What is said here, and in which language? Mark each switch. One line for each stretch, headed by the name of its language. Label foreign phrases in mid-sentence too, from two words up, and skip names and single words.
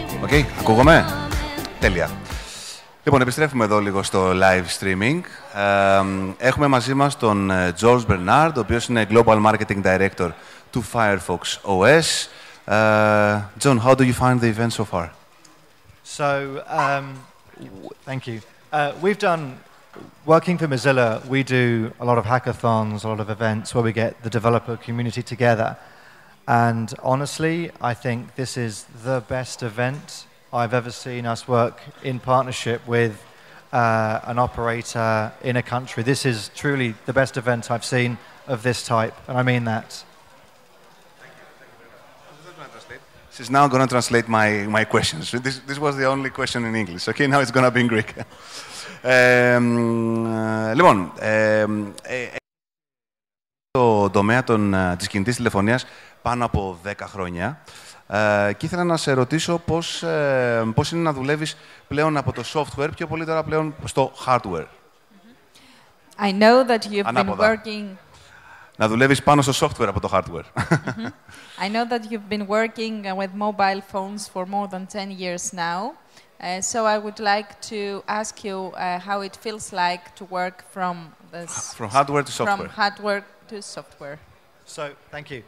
Greek: Okay, ακούγομαι. Τέλεια. Λοιπόν, επιστρέφουμε εδώ λίγο στο live streaming. Έχουμε μαζί μας τον George Bernard, ο οποίος είναι
English: Global Marketing Director
Greek: του Firefox OS.
English: John, how do you find the event so far? So, thank you. We've done, working for Mozilla, we do a lot of hackathons, a lot of events where we get the developer community together. And honestly, I think this is the best event I've ever seen us work in partnership with an operator in a country. This is truly the best event I've seen of this type, and I mean that. She's now going to translate my questions. This was the only question in English. Okay, now it's going to be in Greek.
Greek: Λοιπόν, το τομέα της κινητής τηλεφωνίας πάνω από 10 χρόνια και ήθελα να σε ρωτήσω πώς είναι να δουλεύεις πλέον από το software, πιο πολύ τώρα πλέον στο hardware.
English: I know that you've been working...
Greek: Να δουλεύεις πάνω στο software από το hardware.
English: I know that you've been working with mobile phones for more than 10 years now. So I would like to ask you how it feels like to work from hardware to software. From hardware to software. So, thank you.